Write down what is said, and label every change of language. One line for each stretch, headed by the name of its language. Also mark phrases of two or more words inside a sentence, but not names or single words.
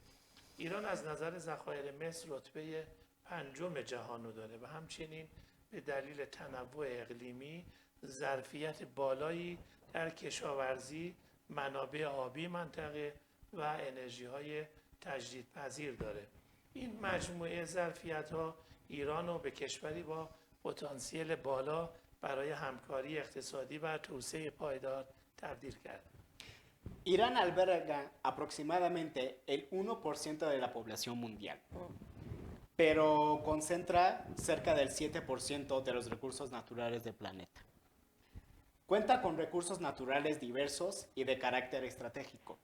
Persian: ایران از نظر ذخایر مس رتبه 5 جهان رو داره و همچنین به دلیل تنوع اقلیمی ظرفیت بالایی در کشاورزی، منابع آبی منطقه و انرژی های تجدیدپذیر داره. این مجموعه ظرفیت ها ایران رو به کشوری با پتانسیل بالا برای همکاری اقتصادی و توسعه پایدار تبدیل کرد.
Spanish: Irán alberga aproximadamente el 1% de la población mundial, pero concentra cerca del 7% de los recursos naturales del planeta. Cuenta con recursos naturales diversos y de carácter estratégico.